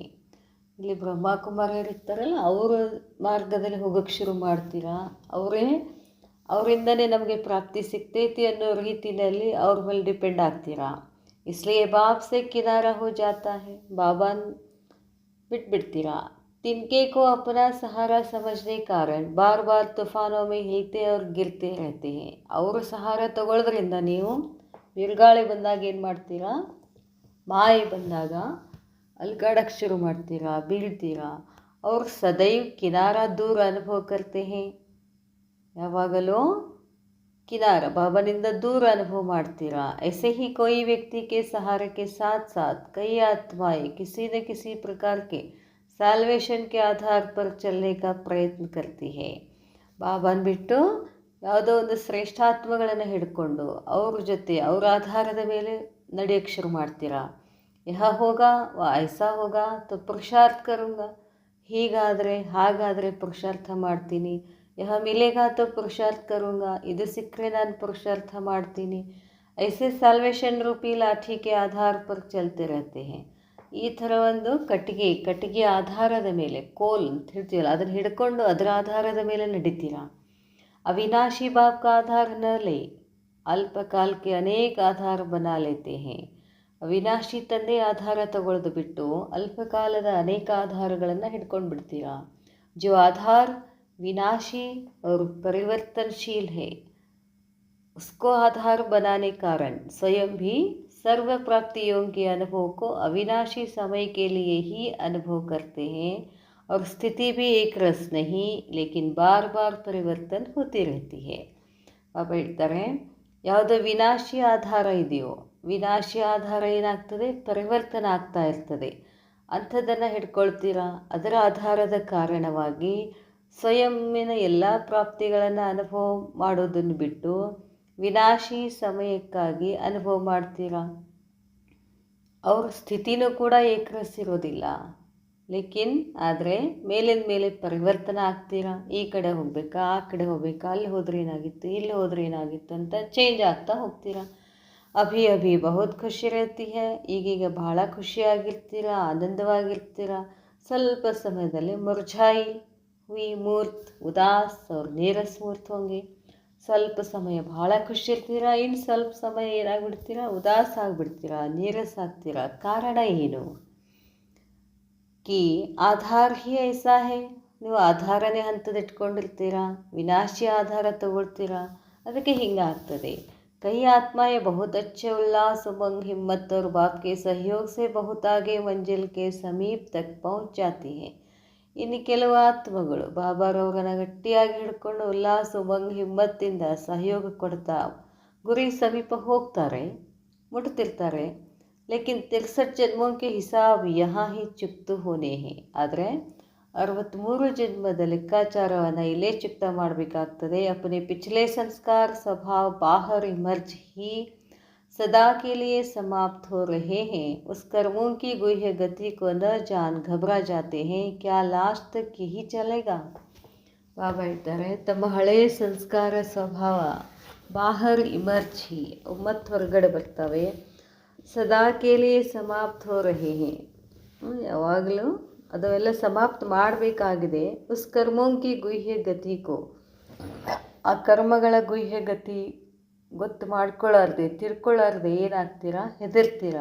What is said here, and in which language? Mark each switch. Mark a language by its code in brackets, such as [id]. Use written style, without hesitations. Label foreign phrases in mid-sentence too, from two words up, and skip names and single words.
[kn] ಇಲ್ಲಿ ಬ್ರಹ್ಮಕುಮಾರರು ಇರ್ತಾರಲ್ಲ ಅವರ ಮಾರ್ಗದಲ್ಲಿ ಹೋಗೋಕ್ಕೆ ಶುರು ಮಾಡ್ತೀರಾ. ಅವರಿಂದನೇ ನಮಗೆ ಪ್ರಾಪ್ತಿ ಸಿಗ್ತೈತಿ ಅನ್ನೋ ರೀತಿಯಲ್ಲಿ ಅವ್ರ ಮೇಲೆ ಡಿಪೆಂಡ್ ಆಗ್ತೀರಾ. [hi] इसलिए बाप से किनारा हो जाता है, [kn] ಬಾಬಾನ್ ಬಿಟ್ಬಿಡ್ತೀರಾ. [hi] तिनके को अपना सहारा समझने कारण बार बार तूफानों में हिलते और गिरते रहते हैं. [kn] ಅವರು ಸಹಾರ ತಗೊಳ್ಳೋದ್ರಿಂದ ನೀವು ಬಿರುಗಾಳಿ ಬಂದಾಗ ಏನು ಮಾಡ್ತೀರಾ, ಮಾಯೆ ಬಂದಾಗ ಅಲ್ಗಾಡಕ್ಕೆ ಶುರು ಮಾಡ್ತೀರಾ, ಬೀಳ್ತೀರಾ. [hi] और सदैव किनारा दूर अनुभव करते हैं, [kn] ಯಾವಾಗಲೂ ಕಿನಾರ ಬಾಬನಿಂದ ದೂರ ಅನುಭವ ಮಾಡ್ತೀರಾ. [hi] ऐसे ही कोई व्यक्ति के सहारे के साथ साथ कई आत्माएं किसी न किसी प्रकार के सैल्वेशन के आधार पर चलने का प्रयत्न करती हैं. [kn] ಬಾಬಾನ್ ಬಿಟ್ಟು ಯಾವುದೋ ಒಂದು ಶ್ರೇಷ್ಠಾತ್ಮಗಳನ್ನು ಹಿಡ್ಕೊಂಡು ಅವ್ರ ಜೊತೆ ಅವ್ರ ಆಧಾರದ ಮೇಲೆ ನಡೆಯೋಕ್ಕೆ ಶುರು ಮಾಡ್ತೀರಾ. [hi] यह होगा व ऐसा होगा तो पुरुषार्थ करूँगा, [kn] ಹೀಗಾದರೆ ಹಾಗಾದರೆ ಪುರುಷಾರ್ಥ ಮಾಡ್ತೀನಿ. [hi] यह मिलेगा तो पुरुषार्थ करूँगा, [kn] ಇದು ಸಿಕ್ಕರೆ ನಾನು ಪುರುಷಾರ್ಥ ಮಾಡ್ತೀನಿ. [hi] ऐसे सैल्वेशन रूपी लाठी के आधार पर चलते रहते हैं. [kn] ಈ ಥರ ಒಂದು ಕಟ್ಟಿಗೆ ಆಧಾರದ ಮೇಲೆ, ಕೋಲ್ ಅಂತ ಹೇಳ್ತೀವಲ್ಲ, ಅದನ್ನು ಹಿಡ್ಕೊಂಡು ಅದರ ಆಧಾರದ ಮೇಲೆ ನಡೀತೀರಾ. [hi] अविनाशी बाप का आधार न ले, ಅಲ್ಪಕಾಲಕ್ಕೆ अनेक आधार बना लेते हैं. [kn] ಅವಿನಾಶಿ ತಂದೆ ಆಧಾರ ತಗೊಳ್ಳೋದು ಬಿಟ್ಟು ಅಲ್ಪಕಾಲದ ಅನೇಕ ಆಧಾರಗಳನ್ನು ಹಿಡ್ಕೊಂಡು ಬಿಡ್ತೀರಾ. [hi] जो आधार विनाशी और परिवर्तनशील है, उसको आधार बनाने कारण स्वयं भी सर्व प्राप्तियों के अनुभव को अविनाशी समय के लिए ही अनुभव करते हैं और स्थिति भी एक रस नहीं लेकिन बार बार परिवर्तन होती रहती है. [kn] ಬಾಬಾ ಹೇಳ್ತಾರೆ, ಯಾವುದೋ ವಿನಾಶಿ ಆಧಾರ ಇದೆಯೋ, ವಿನಾಶಿ ಆಧಾರ ಏನಾಗ್ತದೆ, ಪರಿವರ್ತನ ಆಗ್ತಾ ಇರ್ತದೆ, ಅಂಥದ್ದನ್ನು ಹಿಡ್ಕೊಳ್ತೀರಾ. ಅದರ ಆಧಾರದ ಕಾರಣವಾಗಿ ಸ್ವಯಂನ ಎಲ್ಲ ಪ್ರಾಪ್ತಿಗಳನ್ನು ಅನುಭವ ಮಾಡೋದನ್ನು ಬಿಟ್ಟು ವಿನಾಶಿ ಸಮಯಕ್ಕಾಗಿ ಅನುಭವ ಮಾಡ್ತೀರಾ. ಅವ್ರ ಸ್ಥಿತಿನೂ ಕೂಡ ಏಕರಸಿರೋದಿಲ್ಲ. ಲೇಕಿನ್ ಆದರೆ ಮೇಲಿಂದ ಮೇಲೆ ಪರಿವರ್ತನೆ ಆಗ್ತೀರಾ. ಈ ಕಡೆ ಹೋಗ್ಬೇಕಾ, ಆ ಕಡೆ ಹೋಗ್ಬೇಕಾ, ಅಲ್ಲಿ ಹೋದ್ರೆ ಏನಾಗಿತ್ತು, ಇಲ್ಲಿ ಹೋದ್ರೆ ಏನಾಗಿತ್ತು ಅಂತ ಚೇಂಜ್ ಆಗ್ತಾ ಹೋಗ್ತೀರಾ. [hi] अभी अभी बहुत खुशी रहती है, [kn] ಈಗೀಗ ಬಹಳ ಖುಷಿಯಾಗಿರ್ತೀರಾ, ಆನಂದವಾಗಿರ್ತೀರಾ. ಸ್ವಲ್ಪ ಸಮಯದಲ್ಲಿ [hi] मुरझाई हुई मूर्त उदास और नीरस मूर्त होंगे. [kn] ಸ್ವಲ್ಪ ಸಮಯ ಭಾಳ ಖುಷಿ ಇರ್ತೀರಾ, ಇನ್ನು ಸ್ವಲ್ಪ ಸಮಯ ಏನಾಗ್ಬಿಡ್ತೀರಾ, ಉದಾಸ ಆಗಿಬಿಡ್ತೀರಾ, ನೀರಸ್ ಆಗ್ತೀರಾ. ಕಾರಣ ಏನು? [hi] कि आधार ही ऐसा है, [kn] ನೀವು ಆಧಾರನೇ ಹಂತದಿಟ್ಕೊಂಡಿರ್ತೀರಾ, ವಿನಾಶಿ ಆಧಾರ ತಗೊಳ್ತೀರಾ, ಅದಕ್ಕೆ ಹಿಂಗಾಗ್ತದೆ. [hi] कई आत्माएं बहुत अच्छे उल्लास उमंग हिम्मत और बाप के सहयोग से बहुत आगे मंजिल के समीप तक पहुंच जाती हैं. [kn] ಇನ್ನು ಕೆಲವು ಆತ್ಮಗಳು ಬಾಬಾರವ್ರನ್ನ ಗಟ್ಟಿಯಾಗಿ ಹಿಡ್ಕೊಂಡು ಉಲ್ಲಾಸ ಉಮಂಗ್ ಹಿಮ್ಮತ್ತಿಂದ ಸಹಯೋಗ ಕೊಡ್ತಾ ಗುರಿ ಸಮೀಪ ಹೋಗ್ತಾರೆ, ಮುಟ್ತಿರ್ತಾರೆ. [hi] लेकिन 63 जन्मों के हिसाब यहाँ ही चुक्तू होने हैं, [kn] ಆದರೆ 63 ಜನ್ಮದ ಲೆಕ್ಕಾಚಾರವನ್ನು ಇಲ್ಲೇ ಚುಕ್ತ ಮಾಡಬೇಕಾಗ್ತದೆ. [hi] ಅಪನೆ ಪಿछले संस्कार स्वभाव बाहर इमर्ज ही सदा के लिए समाप्त हो रहे हैं. उस कर्मों की गुह्य गति को न जान घबरा जाते हैं, क्या लास्ट तक यही चलेगा. [kn] ಬಾಬಾ ಹೇಳ್ತಾರೆ, ತಮ್ಮ ಹಳೆಯ ಸಂಸ್ಕಾರ ಸ್ವಭಾವ [hi] बाहर इमर्ज ही, [kn] ಮತ್ತು ಹೊರಗಡೆ ಬರ್ತವೆ. [hi] सदा के लिए समाप्त हो रहे हैं, [kn] ಯಾವಾಗಲೂ ಅದೆಲ್ಲ ಸಮಾಪ್ತ ಮಾಡಬೇಕಾಗಿದೆ. [hi] उस कर्मों की गुह्य गति को, [kn] ಆ ಕರ್ಮಗಳ ಗುಹ್ಯ ಗತಿ ಗೊತ್ತು ಮಾಡ್ಕೊಳ್ಳಾರ್ದೆ, ತಿಳ್ಕೊಳ್ಳಾರ್ದೆ ಏನಾಗ್ತೀರಾ, ಹೆದರ್ತೀರಾ.